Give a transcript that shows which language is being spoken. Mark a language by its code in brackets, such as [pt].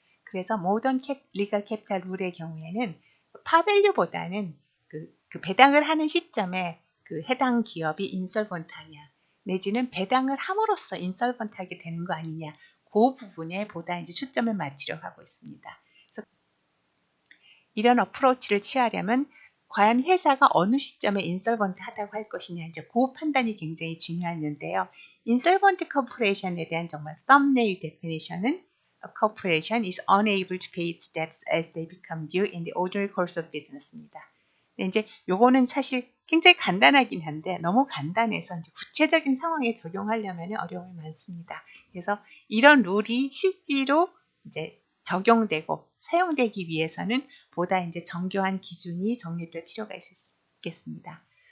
[ko] 그래서 모던 리걸 캐피탈 룰의 경우에는 파밸류보다는 그 배당을 하는 시점에 그 해당 기업이 인solvent하냐 내지는 배당을 함으로써 인solvent하게 되는 거 아니냐 그 부분에 보다 이제 초점을 맞추려고 하고 있습니다. 그래서 이런 어프로치를 취하려면 과연 회사가 어느 시점에 인솔번트 하다고 할 것이냐 이제 그 판단이 굉장히 중요했는데요. 인솔번트 corporation에 대한 정말 썸네일 데피니션은 [en] A corporation is unable to pay its debts as they become due in the ordinary course of business입니다. [ko] 이제 요거는 사실 굉장히 간단하긴 한데 너무 간단해서 이제 구체적인 상황에 적용하려면 어려움이 많습니다. 그래서 이런 룰이 실제로 이제 적용되고 사용되기 위해서는 보다 이제 정교한 기준이 정립될 필요가 있겠습니다.